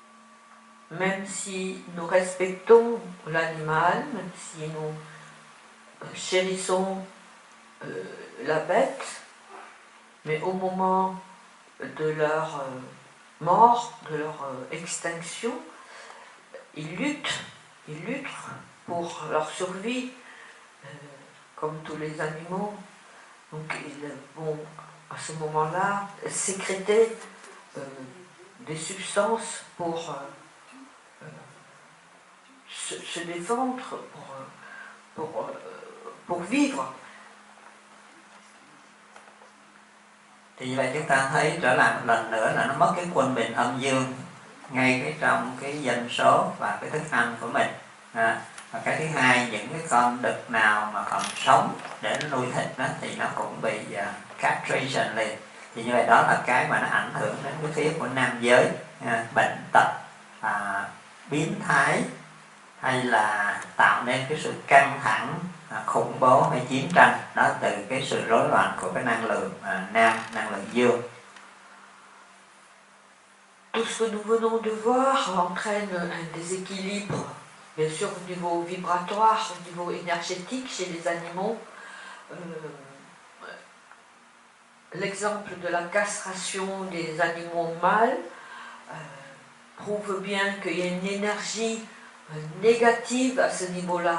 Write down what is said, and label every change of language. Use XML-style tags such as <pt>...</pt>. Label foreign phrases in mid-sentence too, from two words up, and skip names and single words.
<fr>Même si nous respectons l'animal, même si nous chérissons la bête, mais au moment de leur mort, de leur extinction, ils luttent pour leur survie, comme tous les animaux. Donc ils vont à ce moment-là sécréter des substances pour se défendre, pour vivre.</fr> <vi>Thì như vậy chúng ta thấy trở lại một lần nữa là nó mất cái quân bình âm dương ngay cái trong cái dân số và cái thức ăn của mình. Và cái thứ hai, những cái con đực nào mà còn sống để nó nuôi thịt đó, thì nó cũng bị castration liền. Thì như vậy đó là cái mà nó ảnh hưởng đến cái phía của nam giới, bệnh tật, biến thái, hay là tạo nên cái sự căng thẳng, khủng bố hay chiến tranh, đó từ cái sự rối loạn của cái năng lượng nam, năng lượng dương.</vi> <fr>Tout ce que nous venons de voir entraîne un déséquilibre, bien sûr au niveau vibratoire, au niveau énergétique chez les animaux. L'exemple de la castration des animaux mâles prouve bien qu'il y a une énergie négative à ce niveau-là.</fr>